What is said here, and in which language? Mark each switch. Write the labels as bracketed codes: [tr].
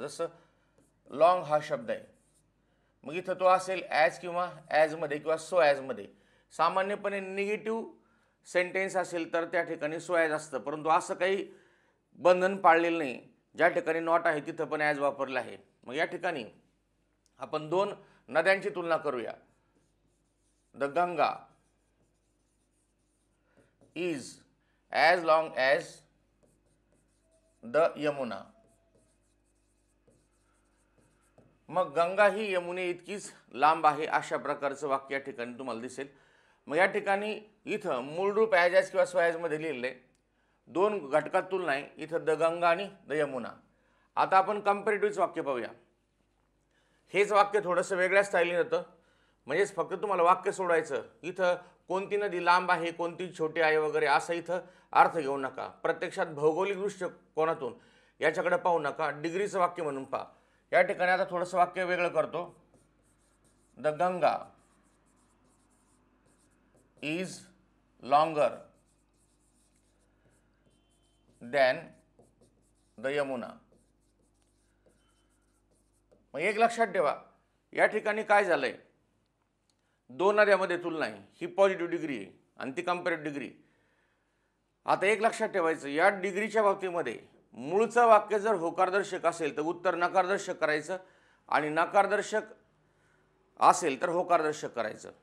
[mr] जसं लॉंग हा शब्द आहे, मग इथं तो असेल ॲज किंवा ॲजमध्ये किंवा सो ॲजमध्ये। सामान्यपणे निगेटिव्ह सेंटेन्स असेल तर त्या ठिकाणी सो ॲज असतं, परंतु असं काही बंधन पाळलेलं नाही। ज्या ठिकाणी नॉट आहे तिथं पण ॲज वापरलं आहे। मग या ठिकाणी आपण दोन नद्यांची तुलना करूया। [en] The Ganga is as long as the Yamuna. [mr] मग गंगा ही यमुने इतकीच लांब आहे अशा प्रकारचं वाक्य या ठिकाणी तुम्हाला दिसेल। मग या ठिकाणी इथं मूळ रूप ॲज किंवा सो ॲजमध्ये लिहिलेलं आहे। दोन घटकात तुलना आहे इथं द गंगा आणि द यमुना। आता आपण कंपॅरेटिव्हचं वाक्य पाहूया। हेच वाक्य थोडंसं वेगळ्या स्टाईलने होतं, म्हणजेच फक्त तुम्हाला वाक्य सोडायचं। इथं कोणती नदी लांब आहे कोणती छोटी आहे वगैरे असं इथं अर्थ घेऊ नका। प्रत्यक्षात भौगोलिक दृष्टिकोनातून याच्याकडे पाहू नका, डिग्रीचं वाक्य म्हणून पहा। या ठिकाणी आता थोडंसं वाक्य वेगळं करतो। [en] The Ganga is longer than the Yamuna. [mr] मग एक लक्षात ठेवा, या ठिकाणी काय झालंय, दोन नद्यामध्ये तुलना आहे। ही पॉझिटिव्ह डिग्री आहे आणि ती कंपॅरेटिव्ह डिग्री। आता एक लक्षात ठेवायचं, या डिग्रीच्या बाबतीमध्ये मूळचं वाक्य जर होकारदर्शक असेल तर उत्तर नकारदर्शक करायचं आणि नकारदर्शक असेल तर होकारदर्शक करायचं।